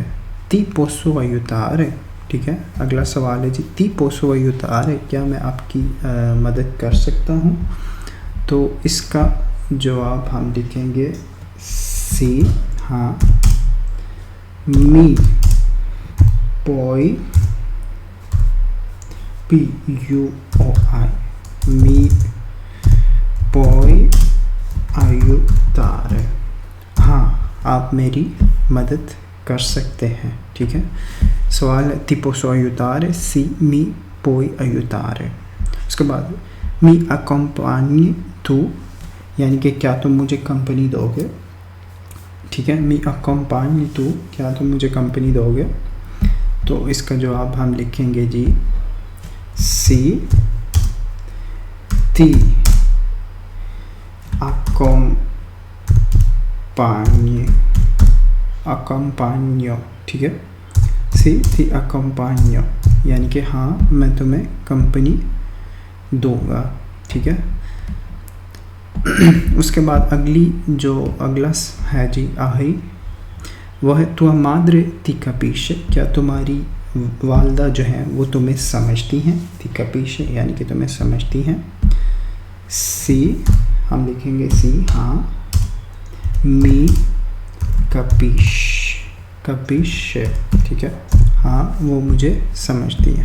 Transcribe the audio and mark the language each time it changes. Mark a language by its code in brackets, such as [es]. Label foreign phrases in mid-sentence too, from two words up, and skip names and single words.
[it] ti posso aiutare. [hi] ठीक है, अगला सवाल है जी [it] ti posso aiutare, [hi] क्या मैं आपकी मदद कर सकता हूँ? तो इसका जवाब हम लिखेंगे सी, हाँ [it] mi puoi puoi, mi puoi aiutare, [hi] हाँ आप मेरी मदद कर सकते हैं। ठीक है, सवाल है [it] ti posso aiutare, sì mi puoi aiutare. [hi] उसके बाद [it] mi accompagni tu, [hi] यानी कि क्या तुम मुझे कंपनी दोगे। ठीक है, [it] mi accompagni tu, [hi] क्या तुम मुझे कंपनी दोगे। तो इसका जवाब हम लिखेंगे जी [it] sì ti accompagno. [hi] ठीक है, [it] sì ti accompagno, [hi] यानी कि हाँ मैं तुम्हें कंपनी दूंगा। ठीक है, उसके बाद अगला है जी आही, वह है [it] tua madre ti capisce, [hi] क्या तुम्हारी वालदा जो है वो तुम्हें समझती हैं। [it] ti capisce [hi] यानी कि तुम्हें समझती हैं। सी, हम लिखेंगे सी, हाँ [it] mi capisce. [hi] ठीक है, हाँ वो मुझे समझती है।